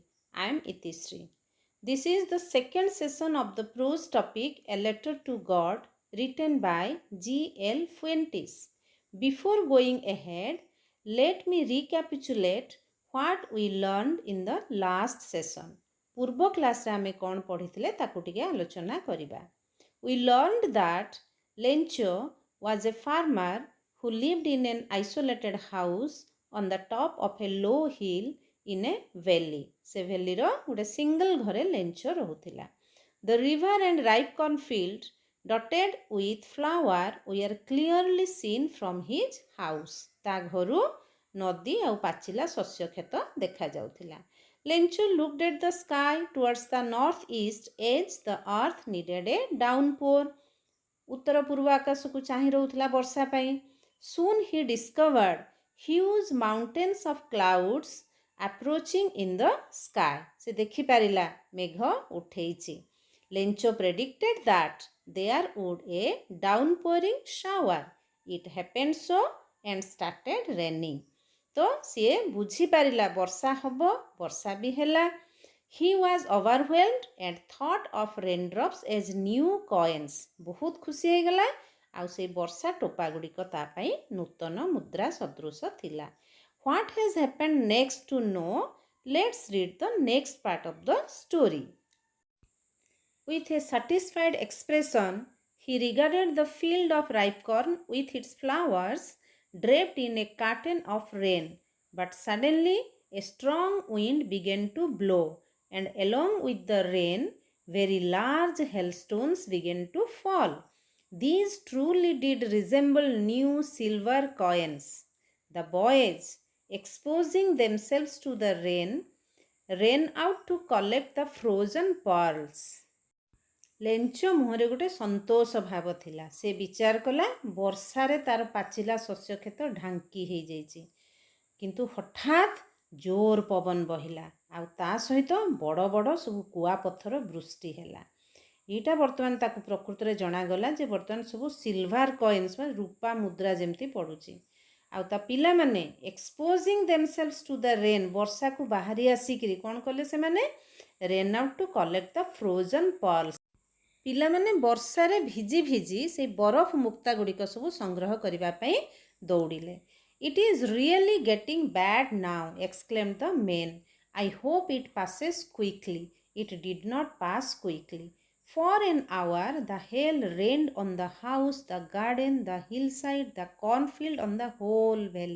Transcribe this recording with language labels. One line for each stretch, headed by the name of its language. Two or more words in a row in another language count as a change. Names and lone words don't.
English: I am Itisri. This is the second session of the prose topic A Letter to God written by G.L. Fuentes. Before going ahead, let me recapitulate what we learned in the last session.
Odia: ପୂର୍ବ କ୍ଲାସରେ ଆମେ କ'ଣ ପଢ଼ିଥିଲେ ତାକୁ ଟିକେ ଆଲୋଚନା କରିବା.
English: We learned that Lencho was a farmer who lived in an isolated house on the top of a low hill in a valley.
Odia: Se valley ro ଗୋଟେ single ଘରେ ଲେଞ୍ଚ ରହୁଥିଲା.
English: The river and ripe corn field dotted with flower were clearly seen from his house.
Odia: ତା ଘରୁ ନଦୀ ଆଉ ପାଚିଲା ଶସ୍ୟ କ୍ଷେତ ଦେଖାଯାଉଥିଲା.
English: Lencho looked at the sky towards the northeast as the earth needed a downpour.
Odia: ଉତ୍ତର ପୂର୍ବ ଆକାଶକୁ ଚାହିଁ ରହୁଥିଲା ବର୍ଷା ପାଇଁ.
English: Soon he discovered huge mountains of clouds approaching in the sky.
Odia: ସେ ଦେଖିପାରିଲା ମେଘ ଉଠେଇଛି.
English: Lencho predicted that there would a downpouring shower. It happened so and started raining.
Odia: ତ ସିଏ ବୁଝିପାରିଲା ବର୍ଷା ହେବ, ବର୍ଷା ବି ହେଲା.
English: He was overwhelmed and thought of raindrops as new coins.
Odia: ବହୁତ ଖୁସି ହେଇଗଲା ଆଉ ସେଇ ବର୍ଷା ଟୋପା ଗୁଡ଼ିକ ତା ପାଇଁ ନୂତନ ମୁଦ୍ରା ସଦୃଶ ଥିଲା.
English: What has happened next to know? Let's read the next part of the story. With a satisfied expression, he regarded the field of ripe corn with its flowers draped in a curtain of rain. But suddenly a strong wind began to blow, and along with the rain, very large hailstones began to fall. These truly did resemble new silver coins. The boys, exposing themselves to the rain, ran out to collect the frozen pearls.
Odia: ଲେଞ୍ଚ ମୁହଁରେ ଗୋଟେ ସନ୍ତୋଷ ଭାବ ଥିଲା. ସେ ବିଚାର କଲା ବର୍ଷାରେ ତାର ପାଚିଲା ଶସ୍ୟ କ୍ଷେତ ଢାଙ୍କି ହେଇଯାଇଛି, କିନ୍ତୁ ହଠାତ୍ ଜୋର ପବନ ବହିଲା ଆଉ ତା ସହିତ ବଡ଼ ବଡ଼ ସବୁ କୁଆପଥର ବୃଷ୍ଟି ହେଲା. ଏଇଟା ବର୍ତ୍ତମାନ ତାକୁ ପ୍ରକୃତରେ ଜଣାଗଲା ଯେ ବର୍ତ୍ତମାନ ସବୁ
English: silver coins
Odia: ବା ରୂପା ମୁଦ୍ରା ଯେମିତି ପଡ଼ୁଛି. ଆଉ ତା ପିଲାମାନେ
English: exposing themselves to the rain,
Odia: ବର୍ଷାକୁ ବାହାରି ଆସିକିରି କ'ଣ କଲେ ସେମାନେ?
English: ran out to collect the frozen pearls.
Odia: ପିଲାମାନେ ବର୍ଷାରେ ଭିଜି ଭିଜି ସେଇ ବରଫ ମୁକ୍ତା ଗୁଡ଼ିକ ସବୁ ସଂଗ୍ରହ କରିବା ପାଇଁ ଦୌଡ଼ିଲେ.
English: It is really getting bad now, exclaimed the men. I hope it passes quickly. It did not pass quickly. For an hour the hail rained on the house, the garden, the hillside, the cornfield, on the whole valley.